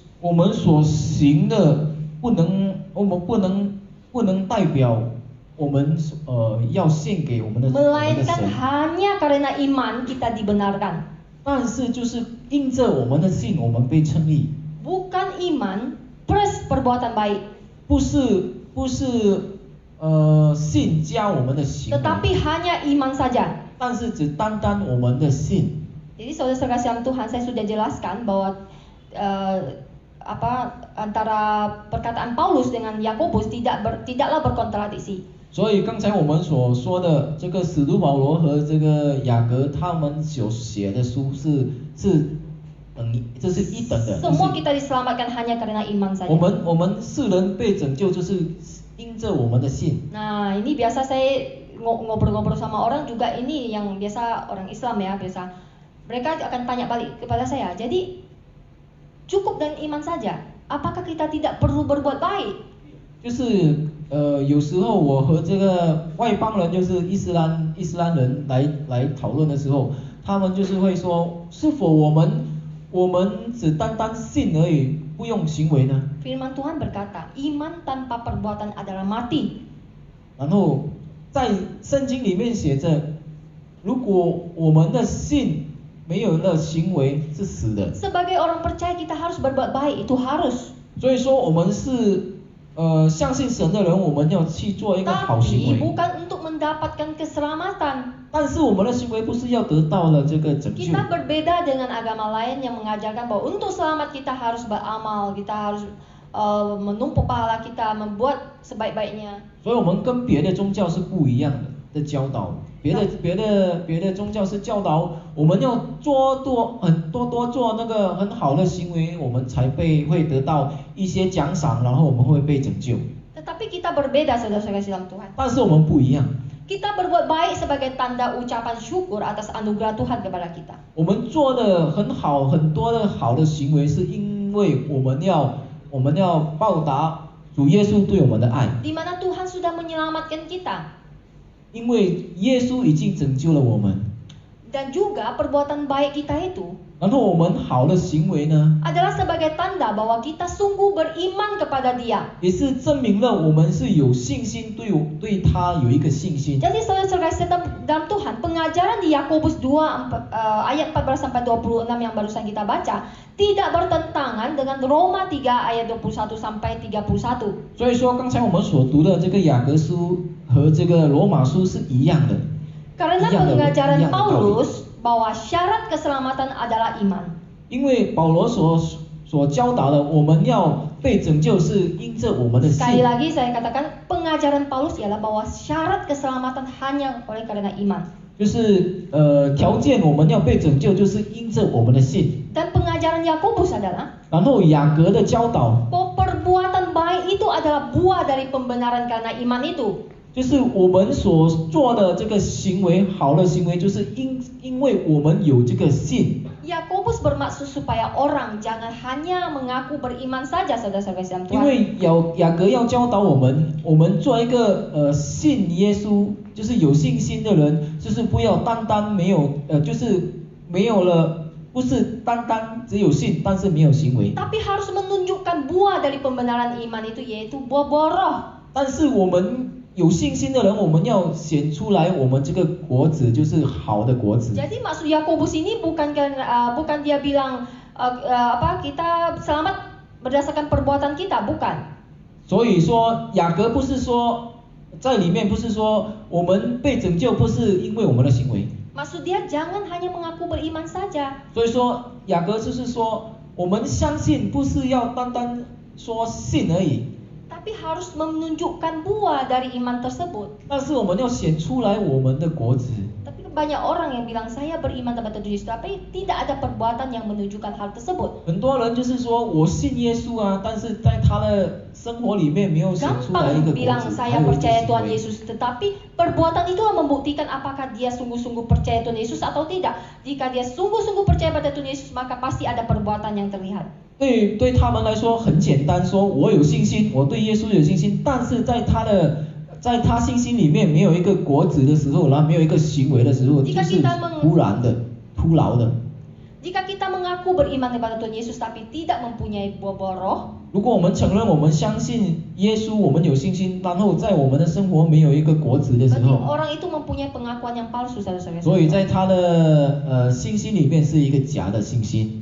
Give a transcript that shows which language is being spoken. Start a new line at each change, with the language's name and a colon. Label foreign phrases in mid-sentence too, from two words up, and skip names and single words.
Chinese: 我们所行的我们不能代表我们要献给我们的
Indonesian: Melainkan
Chinese: 神，
Indonesian: hanya karena iman kita dibenarkan.
Chinese: 但是就是因着我们的信，我们被称义，
Indonesian: Bukan iman plus perbuatan baik,
Chinese: 不是信加我们的行为，
Indonesian: tetapi hanya iman saja.
Chinese: 但是只单单我们的信。
Indonesian: Jadi saudara-saudara dalam Tuhan, saya sudah jelaskan bahwa antara perkataan Paulus dengan Yakobus tidaklah berkontradiksi.
Chinese: 所以刚才我们所说的这个使徒保罗和这个雅各他们所写的书这是一等的。
Indonesian: Semua kita diselamatkan hanya karena iman saja.
Chinese: 我们世人被拯救就是因着我们的信。
Indonesian: Nah, ini biasa saya ngobrol-ngobrol sama orang juga, ini yang biasa orang Islam ya, biasa mereka akan tanya balik kepada saya. Jadi cukup dengan iman saja. Apakah kita tidak perlu berbuat baik?
Chinese: 就是有时候我和这个外邦人，就是伊斯兰人来讨论的时候，他们就是会说，是否我们只单单信而已，不用行为呢？
Indonesian: Firman Tuhan berkata, iman tanpa perbuatan adalah mati.
Chinese: 然后在圣经里面写着，如果我们的信没有了行为是死的。
Indonesian: Sebagai orang percaya kita harus berbuat baik, itu harus.
Chinese: 所以说我们是相信神的人，我们要去做一个好行
Indonesian: Tapi
Chinese: 为。
Indonesian: bukan untuk mendapatkan keselamatan.
Chinese: 但是我们的行为不是要得到了这个拯救。
Indonesian: Kita berbeda dengan agama lain yang mengajarkan bahwa untuk selamat kita harus beramal, kita harus menumpuk pahala kita, membuat sebaik-baiknya.
Chinese: 所以我们跟别的宗教是不一样的教导。别的宗教是教导我们要多做那个很好的行为，我们才会得到一些奖赏，然后我们会被拯救。
Indonesian: Tetapi kita berbeda, saudara-saudara dalam Tuhan.
Chinese: 但是我们不一样，
Indonesian: Kita berbuat baik sebagai tanda ucapan syukur atas anugerah Tuhan kepada kita.
Chinese: 我们做的很多的好的行为，是因为我们要报答主耶稣对我们的爱，
Indonesian: Di mana Tuhan sudah menyelamatkan kita.
Chinese: 因为耶稣已经拯救了我们。
Indonesian: Dan juga perbuatan baik kita itu
Chinese: 然后我们好的行为呢，
Indonesian: adalah sebagai tanda bahwa kita sungguh beriman kepada Dia.
Chinese: 也是证明了我们是有信心，对他有一个信心。
Indonesian: Jadi saudara-saudara dalam Tuhan, pengajaran di Yakobus 2 ayat 14 sampai 26 yang barusan kita baca tidak bertentangan dengan Roma 3 ayat 21 sampai 31.
Chinese: 所以说，刚才我们所读的这个雅各书和这个罗马书是一样的。
Indonesian: Karena
Chinese: 一样的
Indonesian: pengajaran
Chinese: 一样的道理。
Indonesian: Paulus bahwa syarat keselamatan adalah iman.
Chinese: 因为保罗所教导的，我们要被拯救是因着我们的
Indonesian: Sekali
Chinese: 信。
Indonesian: lagi saya katakan, pengajaran Paulus ialah bahwa syarat keselamatan hanya oleh karena iman.
Chinese: 就是条件我们要被拯救，就是因着我们的信。
Indonesian: Dan pengajaran Yakobus adalah
Chinese: 然后雅各的教导，
Indonesian: bahwa perbuatan baik itu adalah buah dari pembenaran karena iman itu.
Chinese: 就是我们所做的这个行为，好的行为，就是因为我们有这个信。
Indonesian: Yakobus bermaksud supaya orang jangan hanya mengaku beriman saja, saudara-saudara dalam
Chinese: 因
Indonesian: Tuhan.
Chinese: 为雅各要教导我们做一个信耶稣，就是有信心的人，就是不要单单没有就是没有了，不是单单只有信，但是没有行为。
Indonesian: Tapi harus menunjukkan buah dari pembenaran iman itu, yaitu buah-buah roh.
Chinese: 但是我们有信心的人，我们要显出来，我们这个果子就是好的果子。
Indonesian: Jadi maksud Yakobus ini bukan dia bilang kita selamat berdasarkan perbuatan kita, bukan.
Chinese: 所以说雅各不是说在里面不是说我们被拯救不是因为我们的行为。
Indonesian: Maksud dia jangan hanya mengaku beriman saja.
Chinese: 所以说雅各就是说我们相信不是要单单说信而已，
Indonesian: Tapi harus menunjukkan buah dari iman tersebut.
Chinese: 但是我们要显出来我们的果子。
Indonesian: Tapi banyak orang yang bilang saya beriman kepada Tuhan Yesus, tapi tidak ada perbuatan yang menunjukkan hal tersebut.
Chinese: 很多人就是说我信耶稣啊，但是在他的生活里面没有显出来一个
Indonesian: Gampang
Chinese: 果
Indonesian: bilang
Chinese: 子，
Indonesian: saya
Chinese: 还有一个
Indonesian: percaya
Chinese: 行
Indonesian: Tuhan
Chinese: 为。
Indonesian: Yesus, tetapi perbuatan itu membuktikan apakah dia sungguh-sungguh percaya Tuhan Yesus atau tidak. Jika dia sungguh-sungguh percaya pada Tuhan Yesus, maka pasti ada perbuatan yang terlihat.
Chinese: 对他们来说很简单，说我有信心，我对耶稣有信心，但是在他信心里面没有一个果子的时候，然后没有一个行为的时候，就是突然的、徒劳的。
Indonesian: Jika kita mengaku beriman kepada Tuhan Yesus tapi tidak mempunyai buah-buah roh,
Chinese: 如果我们承认我们相信耶稣，我们有信心，然后在我们的生活没有一个果子的时
Indonesian: berarti
Chinese: 候，
Indonesian: orang itu mempunyai pengakuan yang palsu, saudara-saudara.
Chinese: 所以在他的信心里面是一个假的信心。